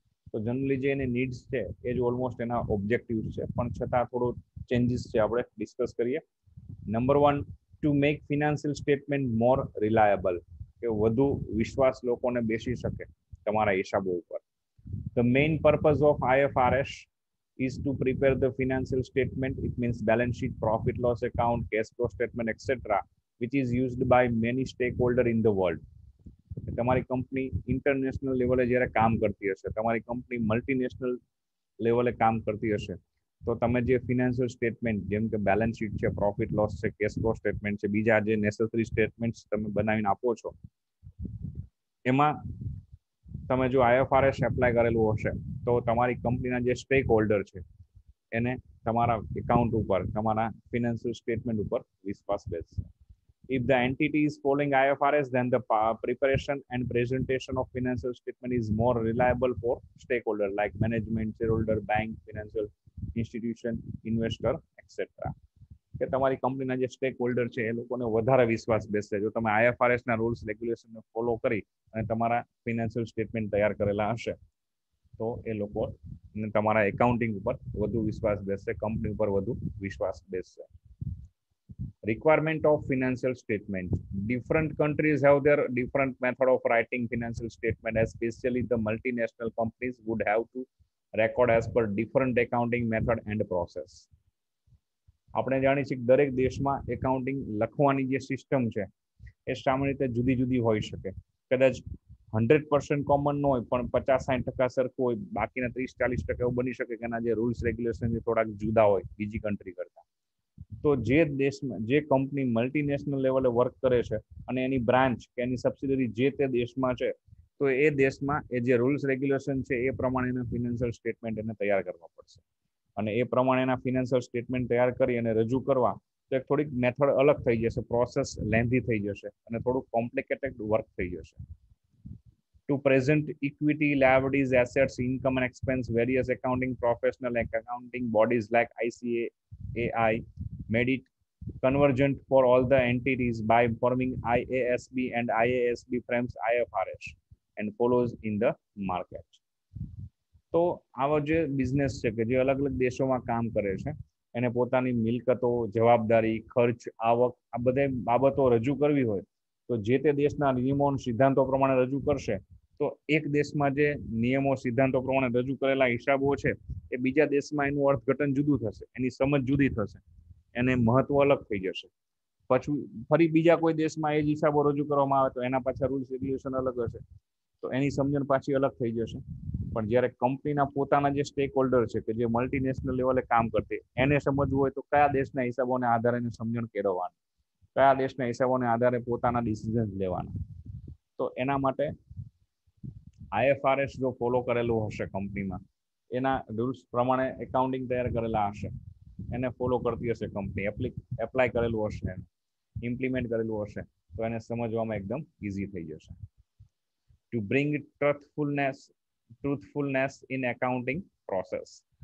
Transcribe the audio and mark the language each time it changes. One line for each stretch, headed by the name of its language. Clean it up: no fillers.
Gujarati: તો જનરલી જે એની નીડ્સ છે એ જ ઓલમોસ્ટ એના ઓબ્જેક્ટિવ્સ છે, પણ છતાં થોડો ચેન્જીસ છે, આપણે ડિસ્કસ કરીએ.
English: number 1, to make financial statement more reliable,
Gujarati: કે વધુ વિશ્વાસ લોકોને બેસી શકે તમારા હિસાબો ઉપર.
English: The main purpose of IFRS is to prepare the financial statement. It means balance sheet, profit loss account, cash flow statement, etc., which is used by many stakeholder in the world.
Gujarati: તમારી company international લેવલે જ્યારે કામ કરતી હશે, તમારી company multinational લેવલે કામ કરતી હશે, તો તમે જે ફિનાન્શિયલ સ્ટેટમેન્ટ જેમ કે બેલેન્સ શીટ છે, પ્રોફિટ લોસ છે, કેશ ફ્લો સ્ટેટમેન્ટ છે, બીજા જે નેસેસરી સ્ટેટમેન્ટ્સ તમે બનાવીને આપો છો, એમાં તમે જો આઈએફઆરએસ એપ્લાય કરેલું હશે તો તમારી કંપનીના જે સ્ટેક હોલ્ડર છે એને તમારા એકાઉન્ટ ઉપર, તમારા ફિનાન્શિયલ સ્ટેટમેન્ટ ઉપર વિશ્વાસ બેસશે.
English: If the entity is following IFRS, then the preparation and presentation of financial statement is more reliable for stakeholder like management, shareholder, bank, financial institution, investor, etc.
Gujarati: કે તમારી કંપનીના જે સ્ટેક હોલ્ડર છે એ લોકોને વધારે વિશ્વાસ બેસશે જો તમે આઈએફઆરએસ ના રૂલ્સ રેગ્યુલેશનને ફોલો કરી અને તમારા ફિનાન્શિયલ સ્ટેટમેન્ટ તૈયાર કરેલા હશે, તો એ લોકો તમારા એકાઉન્ટિંગ ઉપર વધુ વિશ્વાસ બેસશે, કંપની ઉપર વધુ વિશ્વાસ બેસશે.
English: Requirement of financial statement. Different countries have their different method of writing financial statement, especially the multinational companies would have to record as per different accounting method and process.
Gujarati: આપણે જાણીએ છીએ કે દરેક દેશમાં એકાઉન્ટિંગ લખવાની જે સિસ્ટમ છે એ સામાન્ય રીતે જુદી જુદી હોઈ શકે. કદાચ 100% કોમન ન હોય પણ 50-60% સરખું હોય, બાકીના 30-40% એવું બની શકે કે એના જે રૂલ્સ રેગ્યુલેશન થોડાક જુદા હોય બીજી કન્ટ્રી કરતા. તો જે દેશમાં જે કંપની મલ્ટીનેશનલ લેવલે વર્ક કરે છે અને એની બ્રાન્ચ કે એની સબસિડરી જે તે દેશમાં છે, તો એ દેશમાં એ જે રૂલ્સ રેગ્યુલેશન છે એ પ્રમાણેના ફિનાન્શિયલ સ્ટેટમેન્ટ એને તૈયાર કરવા પડશે. અને એ પ્રમાણેના ફિનાન્શિયલ સ્ટેટમેન્ટ તૈયાર કરી અને રજૂ કરવા તો એક થોડીક મેથડ અલગ થઈ જશે, પ્રોસેસ લેન્ધી થઈ જશે અને થોડુંક કોમ્પ્લિકેટેડ વર્ક થઈ જશે.
English: To present equity, liabilities, assets, income and expense, various accounting professional and accounting bodies like ICAI made it convergent for all the entities by forming IASB, and IASB frames IFRS and follows in the market.
Gujarati: તો આવો જે business છે કે જે અલગ અલગ દેશોમાં કામ કરે છે એને પોતાની મિલકતો, જવાબદારી, ખર્ચ, આવક આ બધી બાબતો રજૂ કરવી હોય તો જે તે દેશના નિયમો અને સિદ્ધાંતો પ્રમાણે રજૂ કરશે. તો એક દેશમાં જે નિયમો સિદ્ધાંતો પ્રમાણે રજૂ કરેલા હિસાબો છે એ બીજા દેશમાં એનું અર્થઘટન જુદું થશે, એની સમજ જુદી થશે, એને મહત્વ અલગ થઈ જશે. પછી ફરી બીજા કોઈ દેશમાં એ જ હિસાબો રજૂ કરવામાં આવે તો એના પાછા રૂલ્સ રેગ્યુલેશન અલગ હશે, તો એની સમજણ પાછી અલગ થઈ જશે. પણ જ્યારે કંપનીના પોતાના જે સ્ટેક હોલ્ડર છે કે જે મલ્ટીનેશનલ લેવલે કામ કરતી, એને સમજવું હોય તો કયા દેશના હિસાબોને આધારે એને સમજણ કેળવવાની, કયા દેશના હિસાબોને આધારે પોતાના ડિસિઝન લેવાના. તો એના માટે આઈએફઆરએસ જો ફોલો કરેલું હશે કંપનીમાં, એના રૂલ્સ પ્રમાણે એકાઉન્ટિંગ તૈયાર કરેલા હશે, એને ફોલો કરતી હશે કંપની, એપ્લાય કરેલું હશે, ઇમ્પ્લિમેન્ટ કરેલું હશે, તો એને સમજવામાં એકદમ ઇઝી થઈ જશે.
English: To bring truthfulness in accounting process.